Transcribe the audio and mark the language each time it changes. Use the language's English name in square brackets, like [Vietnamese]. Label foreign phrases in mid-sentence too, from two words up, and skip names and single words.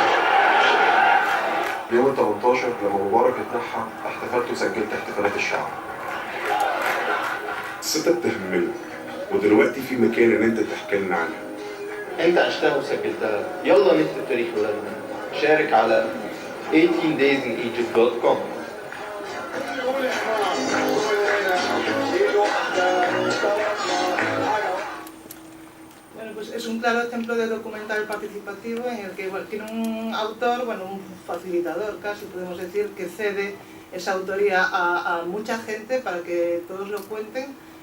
[Arabic] يوم 18 لما مبارك اتنحى احتفلت وسجلت احتفالات الشعب. قصتك تهمنا ودلوقتي في مكان ان انت تحكي لنا عنها. انت عشتها وسجلتها، يلا نكتب تاريخ ولادنا. شارك على 18daysinegypt.com. [Spanish] Bueno, pues es un claro ejemplo de documental participativo en el que tiene un autor, un facilitador casi podemos decir, que cede esa autoría a mucha gente para que todos lo cuenten